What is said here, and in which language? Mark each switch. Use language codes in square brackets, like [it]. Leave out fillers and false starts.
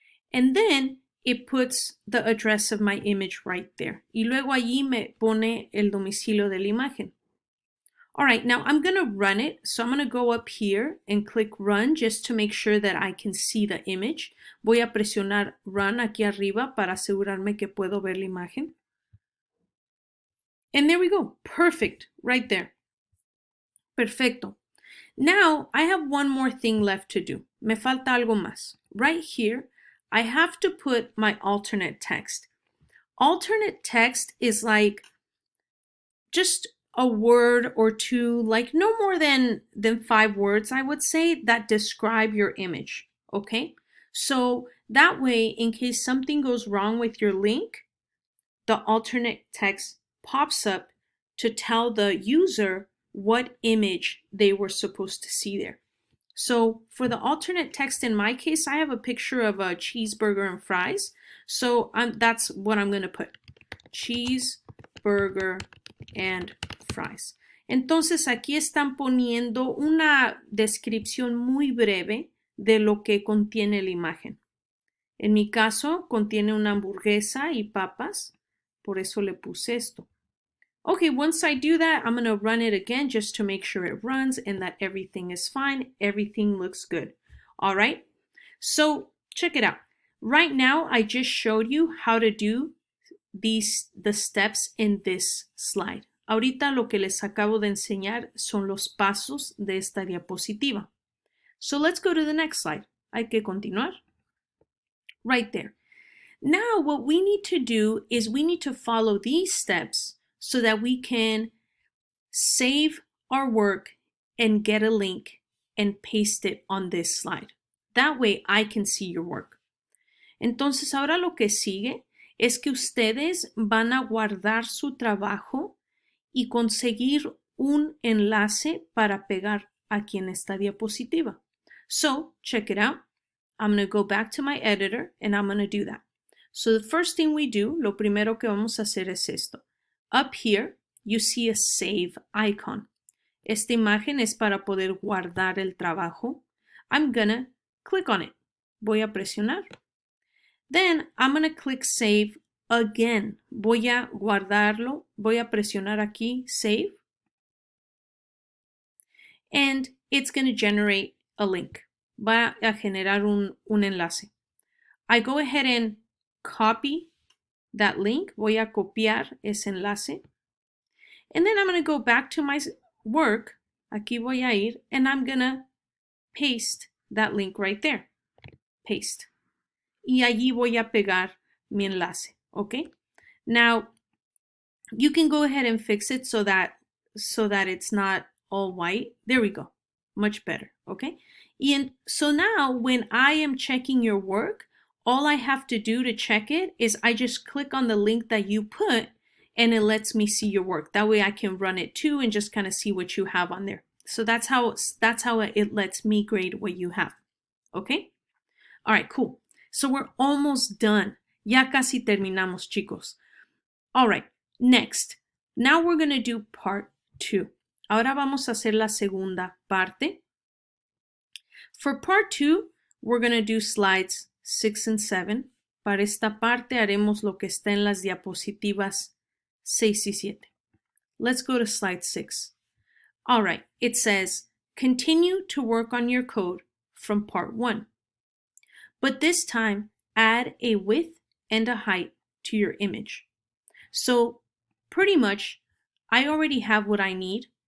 [en] And then it puts the address of my image right there. [es] Y luego allí me pone el domicilio de la imagen. [en] All right, now I'm going to run it. So I'm going to go up here and click run just to make sure that I can see the image. [es] Voy a presionar run aquí arriba para asegurarme que puedo ver la imagen. [en] And there we go. Perfect. Right there. [es] Perfecto. [en] Now I have one more thing left to do. [es] Me falta algo más. [en] Right here, I have to put my alternate text. Alternate text is like just a word or 2, like no more than 5 words, I would say, that describe your image, okay? So that way, in case something goes wrong with your link, the alternate text pops up to tell the user what image they were supposed to see there. So for the alternate text, in my case, I have a picture of a cheeseburger and fries. So that's what I'm going to put. Cheeseburger and fries. [es] Entonces aquí están poniendo una descripción muy breve de lo que contiene la imagen. En mi caso, contiene una hamburguesa y papas. Por eso le puse esto. [en] Okay, once I do that, I'm going to run it again just to make sure it runs and that everything is fine. Everything looks good. All right. So check it out. Right now, I just showed you how to do the steps in this slide. [es] Ahorita lo que les acabo de enseñar son los pasos de esta diapositiva. [en] So let's go to the next slide. [es] Hay que continuar. [en] Right there. Now what we need to do is we need to follow these steps so that we can save our work and get a link and paste it on this slide. That way I can see your work. [es] Entonces ahora lo que sigue es que ustedes van a guardar su trabajo y conseguir un enlace para pegar aquí en esta diapositiva. [en] So check it out. I'm going to go back to my editor and I'm going to do that. So the first thing we do, [es] lo primero que vamos a hacer es esto. [en] Up here, you see a save icon. [es] Esta imagen es para poder guardar el trabajo. [en] I'm gonna click on it. [es] Voy a presionar. [en] Then I'm gonna click save again. [es] Voy a guardarlo. Voy a presionar aquí, save. [en] And it's gonna generate a link. [es] Va a generar un enlace. [en] I go ahead and copy that link. [es] Voy a copiar ese enlace. [en] And then I'm going to go back to my work. [es] Aquí voy a ir [en] and I'm going to paste that link right there. Paste. [es] Y allí voy a pegar mi enlace. [en] Okay. Now you can go ahead and fix it so that it's not all white. There we go. Much better. Okay. So now when I am checking your work, all I have to do to check it is I just click on the link that you put and it lets me see your work. That way I can run it too and just kind of see what you have on there. So that's how it lets me grade what you have. Okay? All right, cool. So we're almost done. [es] Ya casi terminamos, chicos. [en] All right, next. Now we're going to do part 2. [es] Ahora vamos a hacer la segunda parte. [en] For part 2, we're going to do slides 6 and 7. [es] Para esta parte haremos lo que está en las diapositivas 6 y 7. [en] Let's go to slide 6. All right, it says, continue to work on your code from part 1. But this time, add a width and a height to your image. So pretty much, I already have what I need.